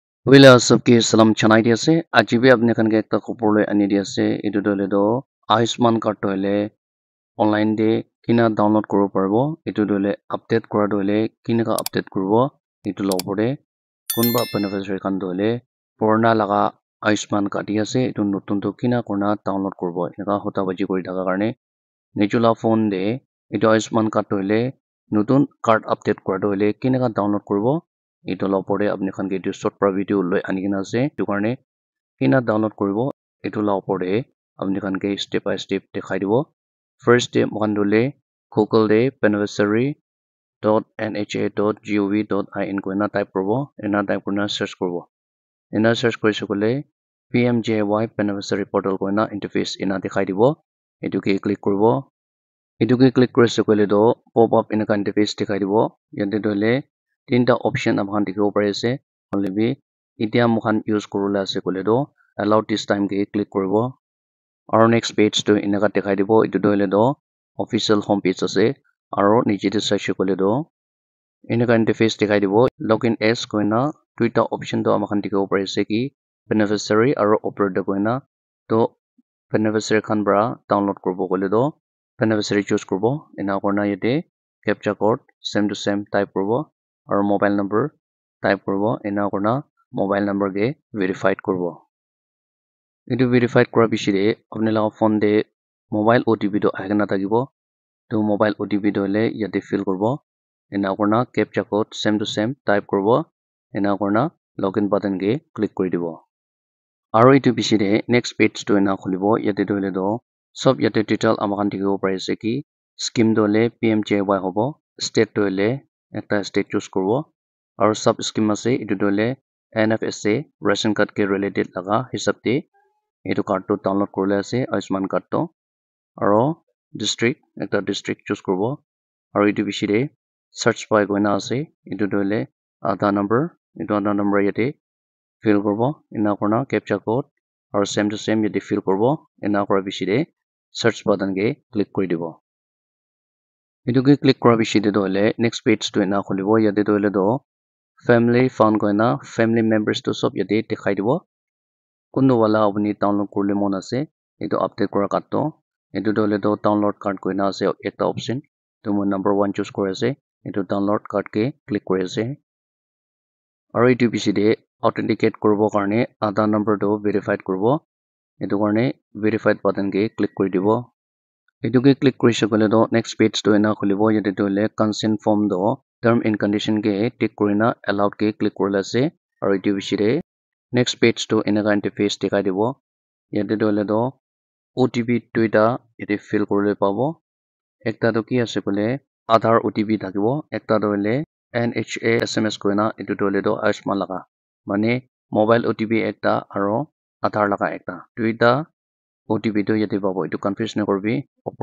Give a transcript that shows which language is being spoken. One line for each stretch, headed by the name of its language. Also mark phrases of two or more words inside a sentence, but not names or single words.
Naga Pidgin: Wila sabki salam chanai di ase ajibi apne khan ke ekta khopor loi ani di ase etu dole do Ayushman card toile online de kina download koribo paribo etu dole update kora dole kina ka update koribo etu la opor de kunba beneficiary khan dole purana laga Ayushman card di ase etu notun to kina kurna download koribo enaka hota baji kori thaka karne nijula phone de etu Ayushman card toile notun card update kora dole kina ka download koribo etu la opor de apne khan ke etu short para video loi ani kena ase etu karne kina download koribo etu la opor de apne khan ke
English: step by step
Naga Pidgin: dekhai dibo first de mohan dole google de beneficiary.nha.gov.in koina type koribo ena type kurna search koribo ena search korise kole pmjy
English: beneficiary portal
Naga Pidgin: koina interface ena dekhai dibo etu ke click koribo etu ke click korise kole do
English: pop up
Naga Pidgin: enaka interface dekhai dibo yate dole tinta option amkhan dikhibo pare ase hoile bi etia mokhan use kurula ase kole do
English: allow this time
Naga Pidgin: ke click koribo aro
English: next page
Naga Pidgin: to enaka dekhai dibo etu hoile do
English: official home page
Naga Pidgin: ase aro niche te saishe kole do enaka interface dekhai dibo
English: login as
Naga Pidgin: koina duita option to amkhan dikhibo pare ase ki beneficiary aro operator koina to beneficiary khan para download koribo kole do beneficiary choose koribo ena kurna yate
English: captcha code same to same
Naga Pidgin: type koribo aro
English: mobile number
Naga Pidgin: type koribo ena kurna
English: mobile number
Naga Pidgin: ke verified koribo etu verified kora piche de apne laga phone de
English: mobile otp
Naga Pidgin: to ahina thakibo to
English: mobile otp
Naga Pidgin: to hole yate fill koribo ena kurna
English: captcha code same to same
Naga Pidgin: type koribo ena kurna
English: login button
Naga Pidgin: ke click kori dibo aro etu piche de
English: next page
Naga Pidgin: to ena khulibo yate to hole do sob yate detail amakhan dikhibo pare ase ki scheme to hole pmjy hobo state to hole ekta state choose koribo aro
English: sub scheme
Naga Pidgin: ase etu to hole
English: nfsa ration card
Naga Pidgin: ke related laga hisab de etu card to download korila ase Ayushman card to aro district ekta district choose koribo aro etu piche de
English: search by
Naga Pidgin: koina ase etu to hole
English: Aadhaar number
Naga Pidgin: yate fill koribo ena kurna
English: captcha code
Naga Pidgin: aro
English: same to same
Naga Pidgin: yate fill koribo ena kora piche de
English: search button
Naga Pidgin: ke click kori dibo etu ke click kora piche de to hole
English: next page
Naga Pidgin: to ena khulibo yate to hole do
English: family found
Naga Pidgin: koina
English: family members
Naga Pidgin: to sob yate dekhai dibo kundu wala apni download kurle mon ase etu update kora card to etu to hole do
English: download card
Naga Pidgin: koina ase ekta option to mo number 1 choose kore ase etu
English: download card
Naga Pidgin: ke click kore ase aro etu piche de authenticate koribo karne
English: Aadhaar number
Naga Pidgin: to verified koribo etu karne
English: verified button
Naga Pidgin: ke click kori dibo etu ke click korise kole do
English: next page
Naga Pidgin: to ena khulibo yate to hole
English: consent form
Naga Pidgin: do
English: term and condition
Naga Pidgin: ke tick korina allowed ke click korila ase aro etu piche de
English: next page
Naga Pidgin: to enaka interface dekhai dibo yate to hole do otp duita yate fill korile pabo ekta to ki ase kole Aadhaar otp thakibo ekta to hole nha sms koina etu to hole do Ayushman laga mane
English: mobile otp
Naga Pidgin: ekta aro Aadhaar laga ekta duita otp to yate pabo etu confuse nakorbi opor